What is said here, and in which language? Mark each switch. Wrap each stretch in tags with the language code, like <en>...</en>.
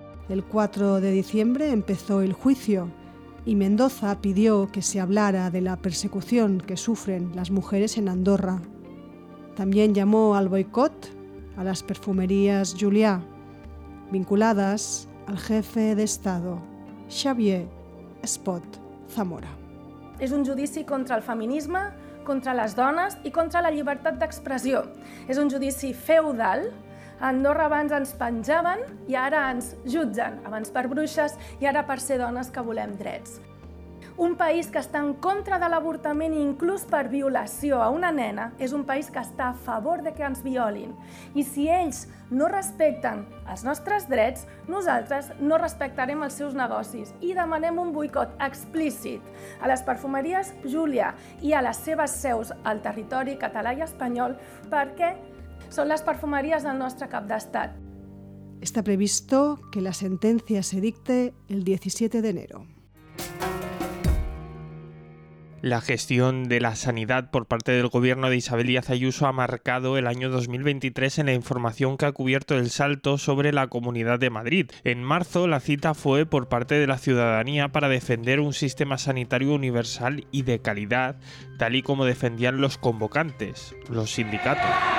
<es>El 4 de diciembre empezó el juicio y Mendoza pidió que se hablara de la persecución que sufren las mujeres en Andorra. También llamó al boicot a las perfumerías Julià, vinculadas al jefe de Estado, Xavier Espot Zamora.</es> <ca>És un judici contra el feminisme, contra les dones i contra la llibertat d'expressió. És un judici feudal. A Andorra abans ens penjaven i ara ens jutgen, abans per bruixes i ara per ser dones que volem drets. Un país que està en contra de l'avortament i inclús per violació a una nena és un país que està a favor de que ens violin. I si ells no respecten els nostres drets, nosaltres no respectarem els seus negocis i demanem un boicot explícit a les perfumeries Júlia i a les seves seus al territori català i espanyol perquè són les perfumeries del nostre cap d'estat. Està previst que la sentència</ca> <es>se dicte</es> <ca>el 17 d'enero.</ca> <es>La gestión de la sanidad por parte del gobierno de Isabel Díaz Ayuso ha marcado el año 2023 en la información que ha cubierto El Salto sobre la Comunidad de Madrid. En marzo, la cita fue por parte de la ciudadanía para defender un sistema sanitario universal y de calidad, tal y como defendían los convocantes, los sindicatos.</es>